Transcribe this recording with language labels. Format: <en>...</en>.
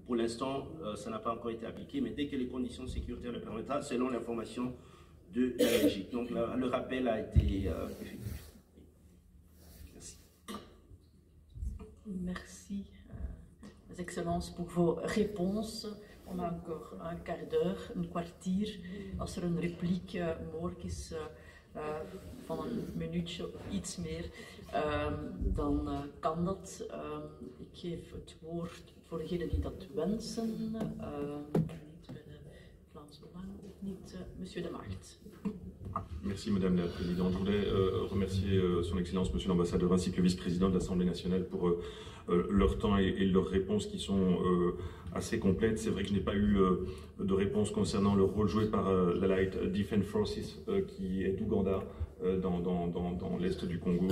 <fr>Pour l'instant, ça n'a pas encore été appliqué, mais dès que les conditions sécuritaires le permettront, selon l'information de la Belgique. Donc le rappel a été effectif. Merci. Merci, Vos Excellences, pour vos réponses. On a encore</fr> <nl>een</nl> <fr>quart d'heure,</fr> <nl>een kwartier. Als er een repliek mogelijk is van een minuutje of iets meer, dan kan dat. Ik geef het woord voor degenen die dat wensen. Niet bij de Vlaams Belang of niet.</nl> <fr>Monsieur de Macht. Merci Madame la Présidente. Je voulais remercier Son Excellence Monsieur l'Ambassadeur ainsi que le Vice-président de l'Assemblée nationale pour leur temps et leurs réponses qui sont assez complètes. C'est vrai que je n'ai pas eu de réponse concernant le rôle joué par l'Allied Defense Forces qui est d'Ouganda dans l'est du Congo.</fr>